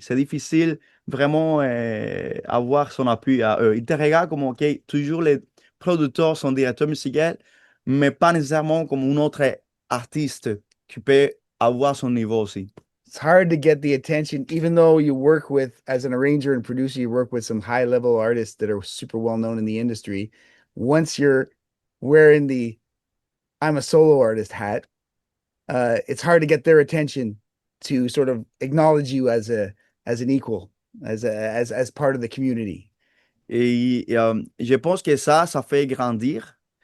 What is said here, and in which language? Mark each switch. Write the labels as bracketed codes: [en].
[fr] C'est difficile vraiment avoir son appui à eux. Ils te regardent comme, OK, toujours les producteurs sont directeurs musicaux, mais pas nécessairement comme un autre artiste qui peut avoir son niveau aussi. [en] It's hard to get the attention, even though you work with, as an arranger and producer, you work with some high level artists that are super well known in the industry. Once you're wearing the I'm a solo artist hat, it's hard to get their attention to sort of acknowledge you as an equal, as part of the community. [fr] Et je pense que ça fait grandir.